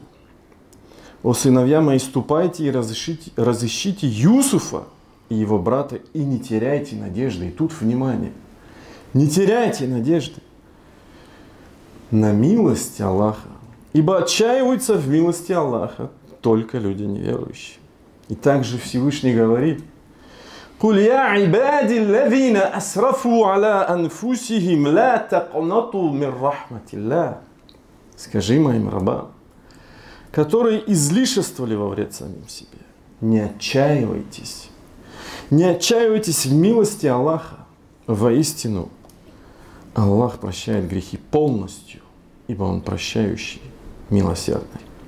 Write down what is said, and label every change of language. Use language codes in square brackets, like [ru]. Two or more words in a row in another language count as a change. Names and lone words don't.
[ru] О сыновья мои, ступайте и разыщите Юсуфа и его брата, и не теряйте надежды. И тут внимание, не теряйте надежды на милость Аллаха, ибо отчаиваются в милости Аллаха только люди неверующие. И также Всевышний говорит: [ar] «قل يا عبادي الذين أسرفوا على أنفسهم لا تقنطوا من رحمة الله». [ru] Скажи моим рабам, которые излишествовали во вред самим себе: не отчаивайтесь. Не отчаивайтесь в милости Аллаха. Воистину, Аллах прощает грехи полностью, ибо Он прощающий, милосердный.